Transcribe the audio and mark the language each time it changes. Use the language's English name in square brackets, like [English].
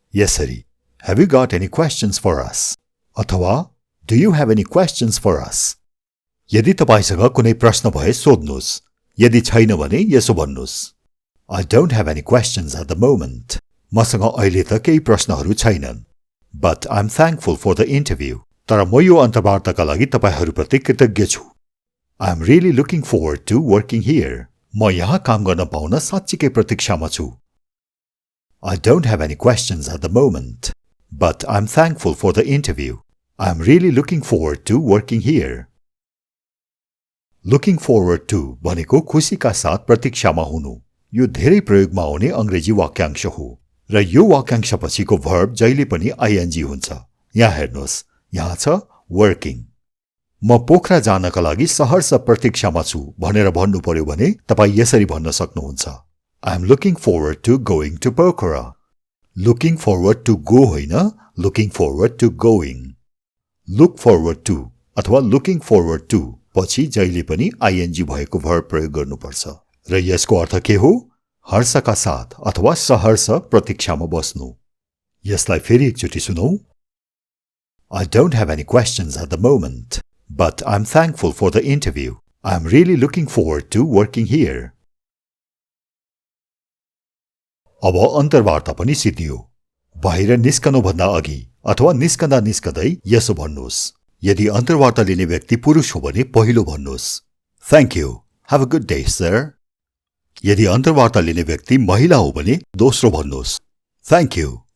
[Nepali] यसरी, [English] Have you got any questions for us? [Nepali] अथवा [English] Do you have any questions for us? [Nepali] यदि तपाईसँग कुनै प्रश्न भए सोध्नुस्। यदि छैन भने यसो भन्नुस्, [English] I don't have any questions at the moment. [Nepali] मसँग अहिले त केही प्रश्नहरू छैनन्। [English] But I'm thankful for the interview. [Nepali] तर म यो अन्तर्वार्ताका लागि तपाईहरुप्रति कृतज्ञ छु। [English] I'm really looking forward to working here. [Nepali] म यहाँ काम गर्न पाउन साच्चीकै प्रतीक्षामा छु। [English] I don't have any questions at the moment. But I'm thankful for the interview. I'm really looking forward to working here. Looking forward to [Nepali] भनेको खुशीका साथ प्रतीक्षामा हुनु। यो धेरै प्रयोगमा आउने अंग्रेजी वाक्यांश हो र यो वाक्यांशपछिको भर्ब जहिले पनि ing हुन्छ। यहाँ हेर्नुस्, यहाँ छ working. म पोखरा जानका लागि सहर्ष प्रतीक्षामा छु भनेर भन्नु पर्यो भने तपाई यसरी भन्न सक्नुहुन्छ, [English] I'm looking forward to going to Pokhara. Looking forward to go [Nepali] होइन, [English] looking forward to going. Look forward to [Nepali] अथवा [English] looking forward to [Nepali] पछि जहिले पनि ing भएको भर्ब प्रयोग गर्नुपर्छ। र यसको अर्थ के हो? हर्षका साथ अथवा सहर्ष प्रतीक्षामा बस्नु। यसलाई फेरि एकचोटि सुनौ। [English] I don't have any questions at the moment, but I'm thankful for the interview. I'm really looking forward to working here. [Nepali] अब अन्तर्वार्ता पनि सिद्धियो। बाहिर निस्कनुभन्दा अघि अथवा निस्कँदा निस्कँदै यसो भन्नुहोस्। यदि अन्तर्वार्ता लिने व्यक्ति पुरुष हो भने पहिलो भन्नुहोस्, [English] Thank you. Have a good day, sir. [Nepali] यदि अन्तर्वार्ता लिने व्यक्ति महिला हो भने दोस्रो भन्नुहोस्, [English] Thank you.